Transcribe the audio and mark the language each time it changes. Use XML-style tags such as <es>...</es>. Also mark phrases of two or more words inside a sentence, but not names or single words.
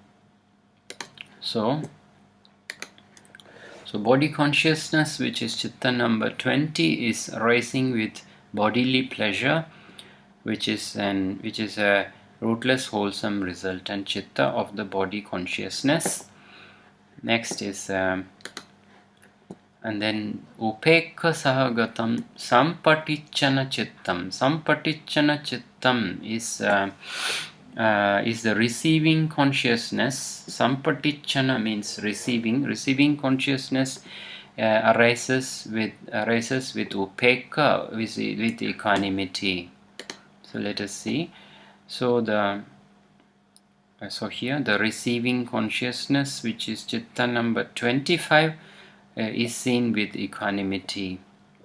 <en>So body consciousness, which is chitta number 20, is arising with bodily pleasure, which is a rootless, wholesome, resultant chitta of the body consciousness. Next is and then</en> <pi>upekka sahagatam sampatichana chittam. Sampatichana chittam</pi> <en>is the receiving consciousness. Sampatichana means receiving consciousness arises with upekka, with equanimity. So let us see. So here the receiving consciousness, which is chitta number 25, is seen with equanimity.</en>